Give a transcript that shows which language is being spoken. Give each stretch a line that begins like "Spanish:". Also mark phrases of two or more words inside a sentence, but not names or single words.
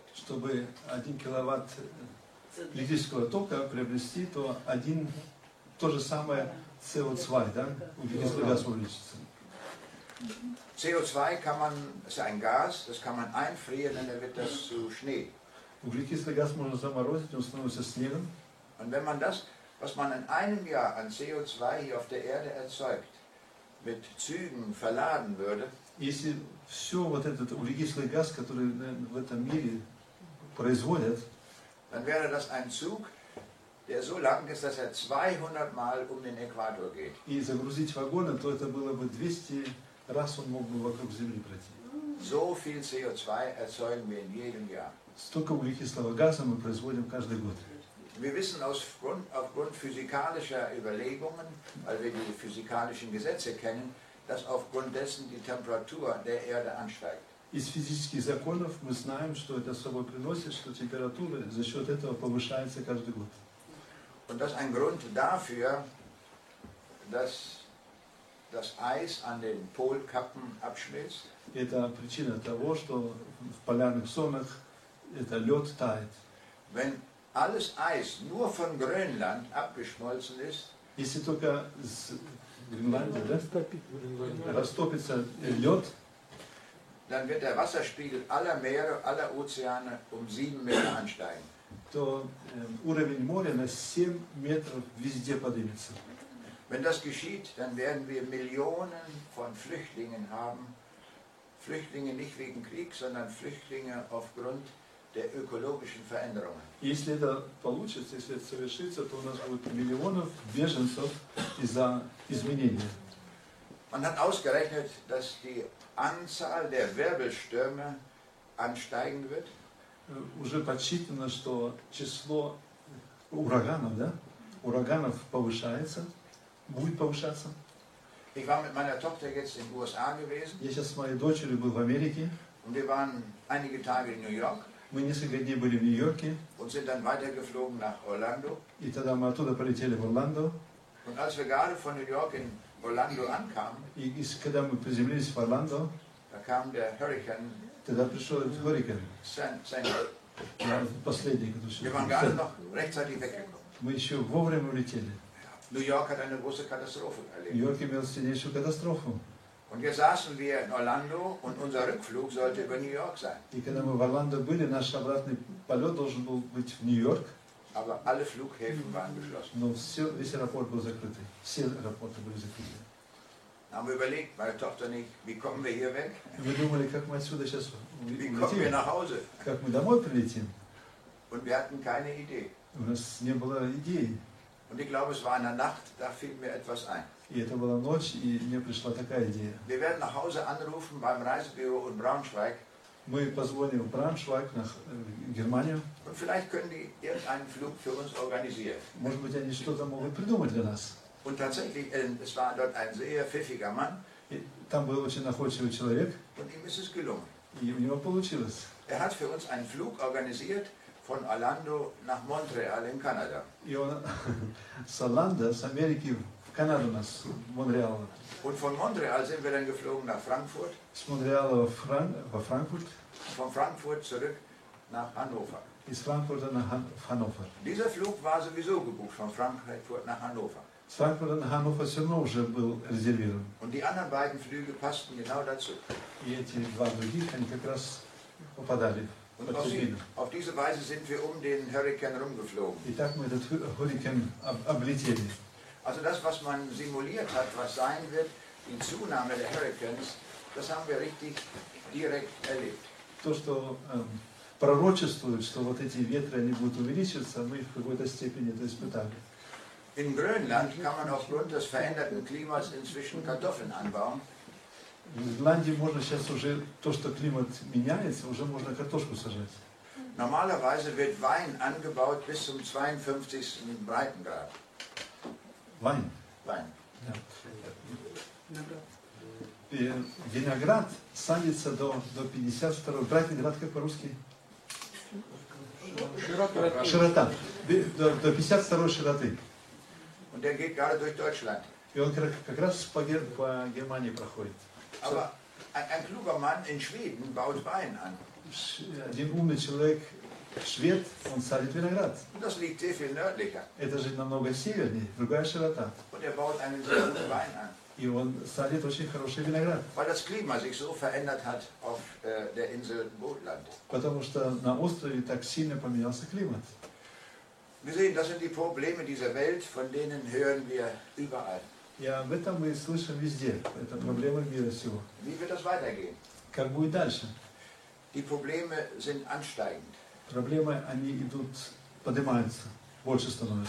Russian: Чтобы 1 киловатт электрического тока приобрести, то то же самое CO2, да, углекислый газ увеличится.
German: CO2 ist ein Gas, das kann man einfrieren und dann wird das zu Schnee.
Russian: Углекислый газ можно заморозить, он становится снегом.
German: Und wenn man das, was man in einem Jahr an CO2 hier auf der Erde erzeugt, mit Zügen verladen würde,
Russian: если все вот этот углекислый газ, который в этом мире производят,
German: dann wäre das ein Zug, der so lang ist, dass 200 Mal um den Äquator geht.
Russian: И загрузить вагоны, то это было бы 200 раз он мог бы вокруг Земли пройти.
German: So viel CO2 erzeugen wir in jedem Jahr.
Russian: столько углекислого газа мы производим каждый год.
German: Wir wissen aufgrund physikalischer Überlegungen, weil wir die physikalischen Gesetze kennen, dass aufgrund dessen die Temperatur der Erde ansteigt.
Russian: Из физических законов мы знаем, что это собой приносит, что температура за счет этого повышается каждый год.
German: Und das ist ein Grund dafür, dass das Eis an den Polkappen abschmilzt.
Russian: Это причина того, что в полярных зонах это лед тает.
German: Wenn alles Eis nur von Grönland abgeschmolzen ist,
Russian: если только с Гренландии, да, растопится лед,
German: dann wird der Wasserspiegel aller Meere, aller Ozeane 7 Meter ansteigen.
Russian: То уровень моря на 7 метров везде поднимется.
German: Wenn das geschieht, dann werden wir Millionen von Flüchtlingen haben. Flüchtlinge nicht wegen Krieg, sondern Flüchtlinge aufgrund der ökologischen Veränderungen.
Russian: Если это получится, если это совершится, то у нас будет миллионов беженцев из-за изменения.
German: Man hat ausgerechnet, dass die Anzahl der Wirbelstürme ansteigen wird.
Russian: Уже подсчитано, что число ураганов, да, ураганов повышается, будет повышаться.
German: Ich war mit meiner Tochter jetzt in den USA gewesen.
Russian: Я сейчас с моей дочерью был в Америке.
German: Und wir waren einige Tage in New York.
Russian: Мы несколько дней были в Нью-Йорке.
German: Und sind dann weitergeflogen nach Orlando.
Russian: И тогда мы оттуда полетели в Орландо.
German: Und als wir gerade von New York in Orlando ankamen,
Russian: и когда мы приземлились в Орландо,
German: da kam der Hurrikan.
Russian: Тогда пришел этот Hurrikan. Последний,
German: Wir waren gerade noch rechtzeitig weggekommen.
Russian: Мы еще вовремя улетели.
German: New York hat eine große Katastrophe erlebt.
Russian: Нью-Йорк имел сильнейшую катастрофу.
German: Und jetzt saßen wir in Orlando und unser Rückflug sollte über New York sein.
Russian: И когда мы в Орландо были, наш обратный полет должен был быть в Нью-Йорк.
German: Aber alle Flughäfen waren geschlossen.
Russian: Но весь аэропорт был закрытый. Все аэропорты были закрыты.
German: Haben wir überlegt, meine Tochter und ich, wie kommen wir hier weg?
Russian: Мы думали, как мы отсюда сейчас
German: Wie kommen wir nach Hause?
Russian: Как мы домой прилетим.
German: Und wir hatten keine Idee.
Russian: У нас не было идеи.
German: Und ich glaube, es war in der Nacht, da fiel mir etwas ein.
Russian: И это была ночь, и мне пришла такая идея.
German: Wir werden nach Hause anrufen beim Reisebüro in Braunschweig.
Russian: Мы позвоним в Брауншвайг, в Германию.
German: Und vielleicht können die irgendeinen Flug für uns organisieren.
Russian: Может быть, они что-то могут придумать для нас.
German: Und tatsächlich, es war dort ein sehr pfiffiger Mann.
Russian: Там был очень находчивый человек.
German: Und ihm ist es gelungen.
Russian: И у него получилось.
German: Er hat für uns einen Flug organisiert von Orlando nach Montreal in Kanada.
Russian: И он с Орландо, с Америки в Канаду нас, в Монреал.
German: Und von Montreal sind wir dann geflogen nach Frankfurt.
Russian: С Монреала во Франкфурт.
German: Von Frankfurt zurück nach Hannover.
Russian: Из Франкфурта в Hannover.
German: Dieser Flug war sowieso gebucht von Frankfurt nach Hannover.
Russian: С Франкфурта на Hannover все равно уже был резервирован.
German: Und die anderen beiden Flüge passten genau dazu.
Russian: И эти два других, они как раз попадали.
German: Und auf diese Weise sind wir um den Hurrikan rumgeflogen.
Russian: И так мы этот Hurrikan облетели.
German: Also das, was man simuliert hat, was sein wird, die Zunahme der Hurrikans, das haben wir richtig direkt erlebt.
Russian: То, что пророчествует, что вот эти ветры, они будут увеличиваться, мы в какой-то степени это испытали.
German: In Grönland kann man aufgrund des veränderten Klimas inzwischen Kartoffeln anbauen.
Russian: В Гренландии можно сейчас уже, то, что климат меняется, уже можно картошку сажать.
German: Normalerweise wird Wein angebaut bis zum 52. Breitengrad. Wein? Wein. Ja.
Russian: Виноград садится до 52-го. Breitengrad как по-русски? Широта. До 52-й широты.
German: Und der geht gerade durch Deutschland.
Russian: И он как раз по Германии проходит.
German: Aber ein kluger Mann in Schweden baut Wein an.
Russian: Один умный человек, швед, он садит виноград.
German: Und das liegt sehr viel nördlicher.
Russian: Это же намного севернее, другая широта.
German: Und er baut einen sehr guten Wein an.
Russian: И он садит очень хороший виноград.
German: Weil das Klima sich so verändert hat auf der Insel Gotland.
Russian: Потому что на острове так сильно поменялся климат.
German: Wir sehen, das sind die Probleme dieser Welt, von denen hören wir überall.
Russian: И об этом мы слышим везде. Это проблемы мира всего.
German: Wie wird das weitergehen?
Russian: Как будет дальше?
German: Die Probleme sind ansteigend.
Russian: Проблемы, они идут, поднимаются, больше становятся.